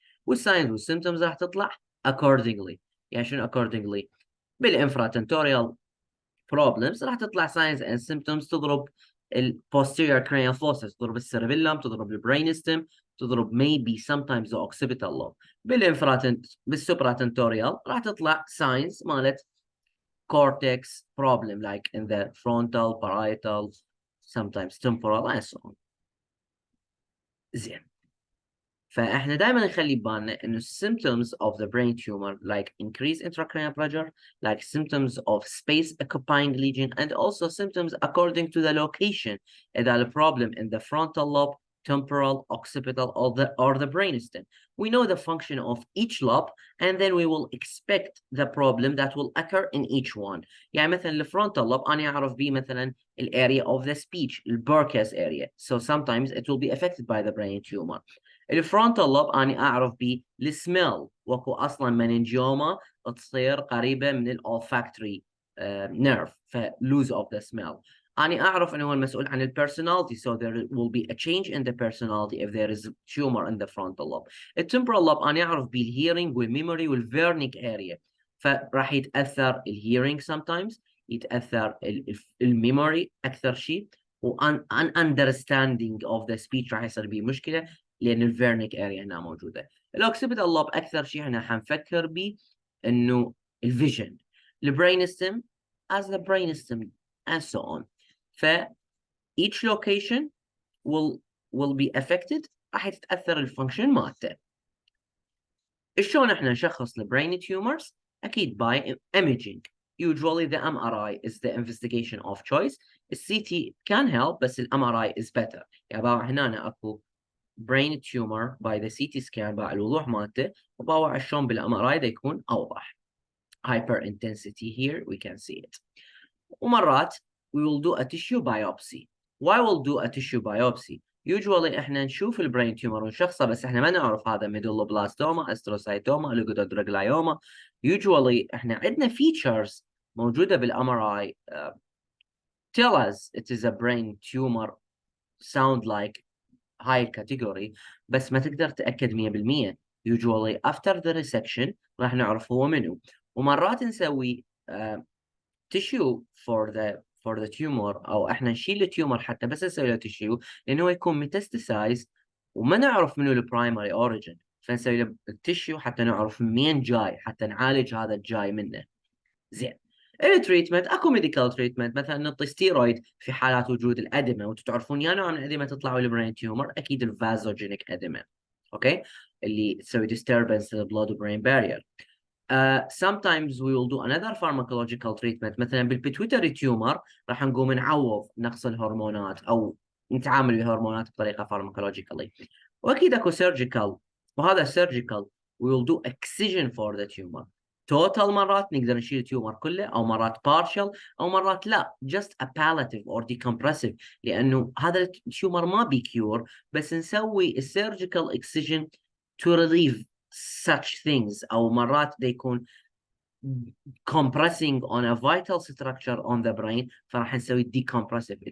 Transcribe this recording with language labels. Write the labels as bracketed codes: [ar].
[ar] والساينز والسيمتومز راح تطلع accordingly. يعني شنو accordingly؟ بالانفراتنتوريال problems راح تطلع [en] signs and symptoms، [ar] تضرب ال posterior cranial fossa، تضرب السيربيلم، تضرب البرين ستيم، تضرب [en] maybe sometimes the occipital lobe. بالسوبراتنتوريال [ar] راح تطلع [en] signs مالت cortex problem like in the frontal, parietal, sometimes temporal and so on. [ar] زين. فاحنا دائما نخلي ببالنا انه [en] symptoms of the brain tumor like increased intracranial pressure, like symptoms of space occupying lesion, and also symptoms according to the location. إذا the problem in the frontal lobe, temporal, occipital, or the brainstem. We know the function of each lobe, and then we will expect the problem that will occur in each one. [ar] يعني مثلا الفرونتال [en] lobe أنا أعرف به مثلا area of the speech, the Burkitt's area. So sometimes it will be affected by the brain tumor. [ar] الفرونتال لوب أنا أعرف به السميل، وكو أصلا مننجيوما تصير قريبة من الأولفاكتوري نيرف، فلوز أوف ذا سميل. أنا أعرف أنه هو المسؤول عن البيرسوناليتي، [en] so there will be a change in the personality if there is a tumor in the frontal lobe. [ar] التمبرال لوب أنا أعرف به الهيرنج والميموري والفيرنيك اريا، فراح يتأثر الهيرنج sometimes، يتأثر الميموري أكثر شيء، وان [en] understanding of the speech [ar] راح يصير به مشكلة لأن الفيرنيك اريا هنا موجودة. الأوكسيبيتال لوب أكثر شيء احنا حنفكر به إنه الفيجن، البرين ستيم [en] as the brain stem and so on. [ar] ف [en] each location will be affected، [ar] راح تتأثر الفانكشن مالته. شلون احنا نشخص البرين tumors؟ أكيد [en] by imaging. Usually the MRI is the investigation of choice. The CT can help [ar] بس [en] ال MRI is better. [ar] يعني باوع هنا اكو brain tumor by the CT scan باع الوضوح مالته، وباوع شلون بالMRI ده يكون أوضح. [en] Hyper intensity here we can see it. [ar] ومرات [en] we will do a tissue biopsy. Why we'll do a tissue biopsy? [ar] Usually احنا نشوف البرين تيومر ونشخصه، بس احنا ما نعرف هذا ميدولوبلاستوما، استروسايتوما، ليجودودروجلايوما. [en] Usually [ar] احنا عندنا [en] features موجودة بالMRI tell us it is a brain tumor, sound like high category، [ar] بس ما تقدر تأكد [en] 100%. [ar] Usually [en] after the resection [ar] راح نعرف هو منو. ومرات نسوي tissue for the tumor، او احنا نشيل التيومر حتى بس نسوي له tissue لانه يكون ميتاستاسايز وما نعرف منو البرايمري اوريجن، فنسوي له التيشيو حتى نعرف منين جاي، حتى نعالج هذا الجاي منه. زين. التريتمنت اكو ميديكال تريتمنت، مثلا نعطي ستيرويد في حالات وجود الادمه، وانتم تعرفون يا نوع من الادمه تطلعوا البرين تيومر، اكيد الفازوجينيك ادمه، اوكي، اللي تسوي [en] disturbance to the blood brain barrier. Sometimes we will do another pharmacological treatment. [ar] مثلا بالبيتويتري تيومر راح نقوم نعوض نقص الهرمونات او نتعامل بالهرمونات بطريقه فارماكولوجيكالي. واكيد اكو سيرجيكال، وهذا سيرجيكال [en] we will do excision for the tumor. [ar] توتال مرات نقدر نشيل التيومر كله، او مرات partial، او مرات لا [en] just a palliative or decompressive، [ar] لانه هذا التيومر ما بيكيور، بس نسوي السيرجيكال excision [en] to relieve such things، [ar] او مرات they يكون [en] compressing on a vital structure on the brain، [ar] فراح نسوي decompressive.